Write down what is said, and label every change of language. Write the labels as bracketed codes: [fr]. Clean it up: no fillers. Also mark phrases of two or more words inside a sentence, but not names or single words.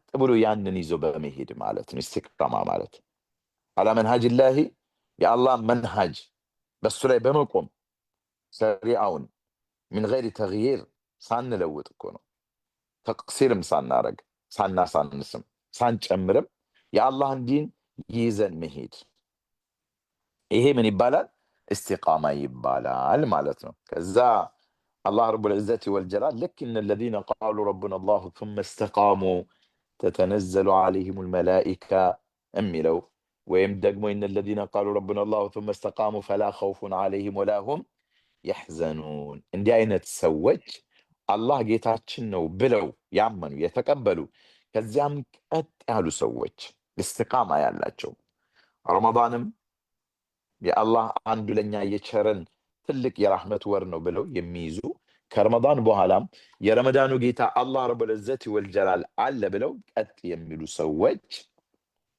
[am] ብሎ ያንን ይዞ በመሄድ ማለት ነው ኢስቲቃማ ማለት። [ar] على منهج الله [am] የአላህ መንሃጅ በሱ ላይ በመቆም ሸሪዓውን ምን [ar] غير تغيير [am] ሳንለውጥ እኮ ነው። ተቅሲርም ሳናረግ ሳናሳንስም ሳንጨምርም የአላህን ዲን ይዘን መሄድ፣ ይሄ ምን ይባላል? ኢስቲቃማ ይባላል ማለት ነው። ከዛ አላህ [ar] رب العزة والجلال [am] ልክ [ar] إن الذين قالوا ربنا الله ثم استقاموا تتنزل عليهم الملائكة [am] የሚለው ወይም ደግሞ [ar] إن الذين قالوا ربنا الله ثم استقاموا فلا خوف عليهم ولا هم يحزنون። [am] እንዲህ አይነት ሰዎች አላህ ጌታችን ነው ብለው ያመኑ የተቀበሉ ከዚያም ቀጥ ያሉ ሰዎች ኢስቲቃማ ያላቸው ረመዳንም የአላህ አንዱ ለኛ የቸረን ትልቅ የራህመት ወር ነው ብለው የሚይዙ ከረመዳን በኋላም የረመዳኑ ጌታ አላህ [ar] رب العزة والجلال [am] አለ ብለው ቀጥ የሚሉ ሰዎች